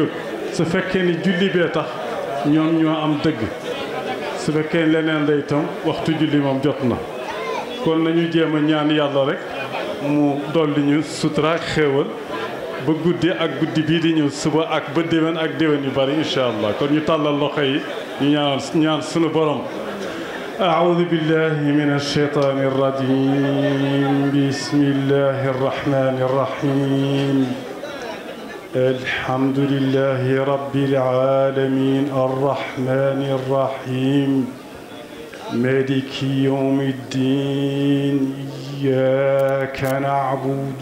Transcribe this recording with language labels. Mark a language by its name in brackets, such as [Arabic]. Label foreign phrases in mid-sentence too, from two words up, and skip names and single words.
[Wolof] jóg su fekkee ni julli bee tax ñoom ñoo am dëgg su fekkee leneen la itam waxtu julli moom jot na kon nañu jéem a ñaan yàlla rek mu dolli ñu sutura ak xéewal ba guddi ak guddi bii di ñëw suba ak ba déwén ak déwén yu bari [Arabic] إن شاء الله [Wolof] kon ñu tàllal loxo yi ñu ñaan sunu borom [Arabic] أعوذ بالله من الشيطان الرجيم بسم الله الرحمن الرحيم الحمد لله رب العالمين الرحمن الرحيم مالك يوم الدين إياك نعبد